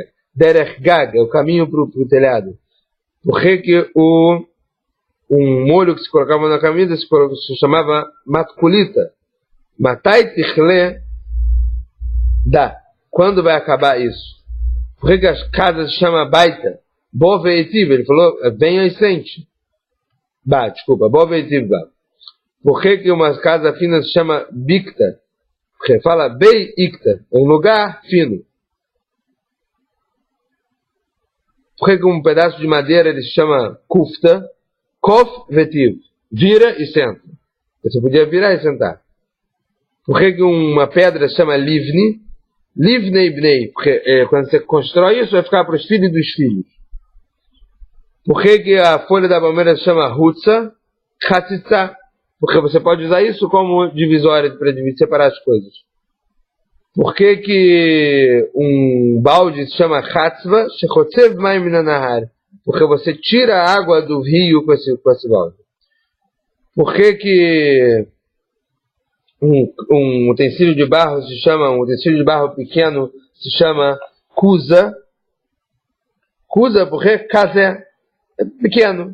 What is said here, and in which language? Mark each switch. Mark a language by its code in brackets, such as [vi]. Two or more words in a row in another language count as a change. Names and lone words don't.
[he] דרך גג, [pt] é o caminho para o telhado. Por que um molho que se colocava na camisa se chamava matkulita? [arc] מתי תכלה דא. [pt] Quando vai acabar isso? Por que as casas se chamam baita? [arc] בוא ותיב, [pt] ele falou, venha e sente. [arc] בוא ותיב. [pt] Por que uma casa fina se chama bikta? Porque fala [arc] בי עיקתא, [pt] um lugar fino. Por que um pedaço de madeira ele se chama kufta? [arc] כוף ותיב, [pt] vira e senta. Você podia virar e sentar. Por que uma pedra se chama livni? [he] לבני בני, [pt] porque quando você constrói isso vai ficar para os filhos dos filhos. Por que a folha da palmeira se chama hutsa? Chatzitza, porque você pode usar isso como divisória para separar as coisas. Por que um balde se chama chatzva? [he] שחוצב מים מן הנהר, [pt] porque você tira a água do rio com esse balde. Por que um utensílio de barro um utensílio de barro pequeno se chama kusa? Kusa porque kazé é pequeno.